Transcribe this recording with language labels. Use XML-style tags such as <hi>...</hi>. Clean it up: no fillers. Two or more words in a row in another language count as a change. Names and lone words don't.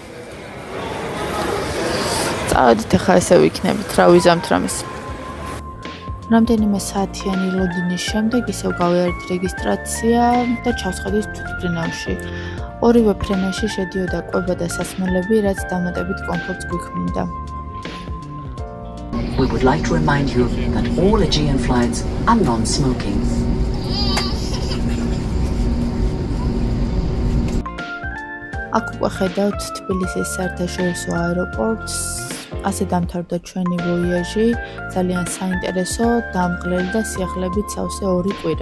<ka>წავედით ახლა ესე ვიქნებით, რა ვიზამთ რამეს. რამდენიმე საათიანი ლოდინის შემდეგ ისევ გავიარეთ რეგისტრაცია და ჩავსხედით თვითმფრინავში. ორივე ფრენაში შედიოდა კვება და სასმელები, რაც დამატებით კომფორტს გვიქმნიდა.</ka> <en>We would like to remind you that all Aegean flights are non-smoking.</en> <ka>აქ უკვე ხედავთ თბილისის საერთაშორისო აეროპორტს. ასე დამთავრდა ჩვენი ვოიაჟი, ძალიან საინტერესო, დამღლელი და სიახლეებით სავსე 2 კვირა.</ka>